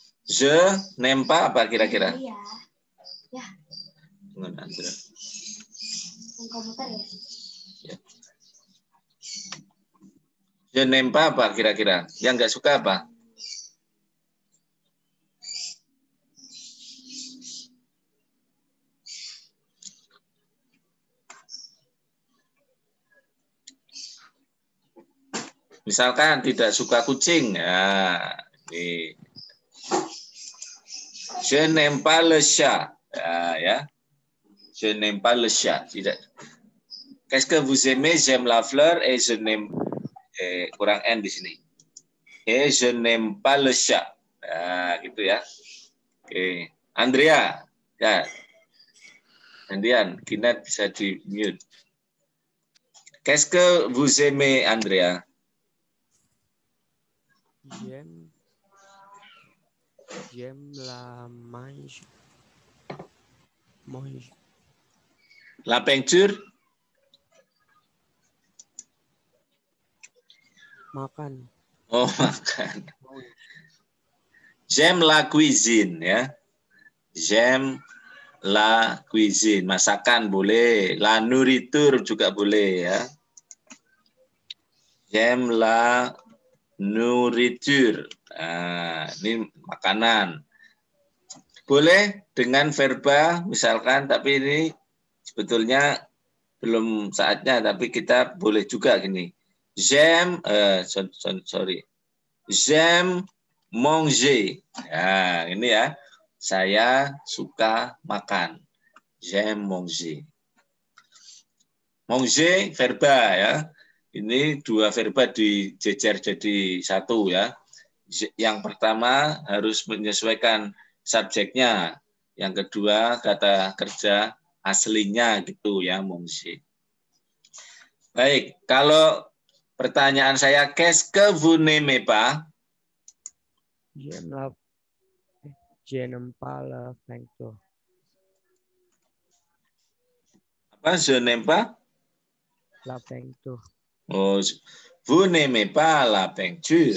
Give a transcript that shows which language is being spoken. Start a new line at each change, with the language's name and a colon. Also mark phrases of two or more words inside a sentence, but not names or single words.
French: Je n'aime pas
Indonesian: apa kira-kira? Iya. Ya, Dengan Andra. komputer ya. Ya.
French: Je n'aime pas
Indonesian: apa kira-kira? Yang nggak suka apa? Misalkan tidak suka kucing. Ya, ini.
French: Je n'aime pas le chat. Ya. Je n'aime pas le chat. Tidak. Qu'est-ce que vous aimez? J'aime la fleur et je n'aime
Indonesian: kurang N di sini.
French: Et je n'aime pas le chat.
Indonesian: Nah, gitu ya. Oke. Andrea. Ya. Andian, Kinat bisa di mute.
French: Qu'est-ce que vous aimez, Andrea? J'aime la mange. La peinture?
Indonesian: Makan. Oh, makan.
French: J'aime la cuisine, ya. J'aime la cuisine.
Indonesian: Masakan boleh.
French: La nourriture
Indonesian: juga boleh, ya.
French: J'aime la nourriture.
Indonesian: Nah, ini makanan. Boleh dengan verba misalkan, tapi ini sebetulnya belum saatnya, tapi kita boleh juga gini.
French: J'aime, sorry. J'aime manger.
Indonesian: Nah, ini ya. Saya suka makan.
French: J'aime manger. Manger
Indonesian: verba ya. Ini dua verba dijejer jadi satu ya. Yang pertama harus menyesuaikan subjeknya. Yang kedua kata kerja aslinya gitu ya, manger. Baik, kalau pertanyaan saya,
French: qu'est-ce que vous n'aimez pas? Je n'aime pas la peinture. Apa? Je n'aime pas? La peinture. Oh, vous n'aimez pas la peinture.